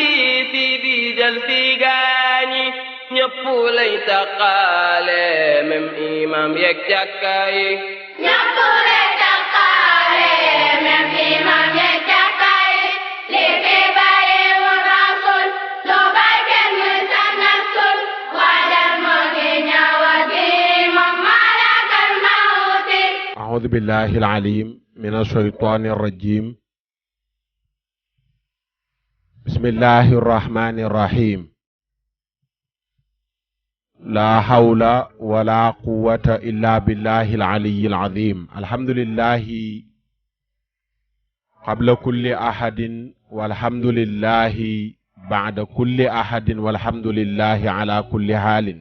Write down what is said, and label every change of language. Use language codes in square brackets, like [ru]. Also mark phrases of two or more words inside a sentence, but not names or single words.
[wo] si di jël si gaañi ñëpp lay taqaale même imam yeeg jàkka yi ñëpp lay taqaale même imam yeeg jàkka yi li fi bàyyiwul rasul lu bay kenn muy sànnasul waajal moo ngi ñëwati [ar] أعوذ بالله العليم من الشيطان الرجيم بسم الله الرحمن الرحيم لا حول ولا قوة إلا بالله العلي العظيم الحمد لله قبل كل أحد والحمد لله بعد كل أحد والحمد لله على كل حال